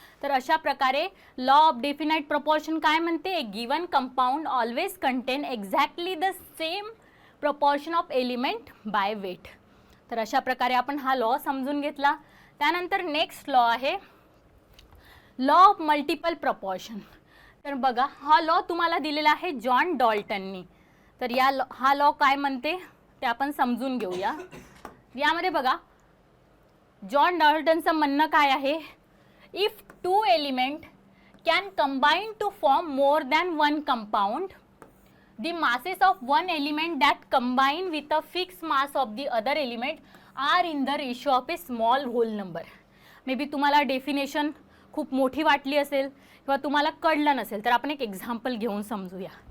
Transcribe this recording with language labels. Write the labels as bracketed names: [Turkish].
[Marathi] तर अशा प्रकारे लॉ ऑफ डेफिनाइट प्रपोर्शन काय म्हणते, [English] A given compound always contain exactly the same proportion of element by weight. [Marathi] तर अशा प्रकारे आपण हा लॉ समजून घेतला. त्यानंतर नेक्स्ट लॉ आहे लॉ ऑफ मल्टिपल प्रपोर्शन. तर बघा हा लॉ तुम्हाला दिलेला आहे जॉन डॉल्टननी. तर हा लॉ काय म्हणते ते आपण समजून घेऊया. यामध्ये बघा जॉन डॉल्टनचं म्हणणं काय आहे, [English] If 2 element can combine to form more than 1 compound, the masses of one element that combine with a fixed mass of the other element are in the ratio of a small whole number. [Marathi] May be तुम्हाला definition खूप मोठी वाटली असेल किंवा तुम्हाला कळलं नसेल, तर आपण एक एक्झाम्पल घेऊन समजूया.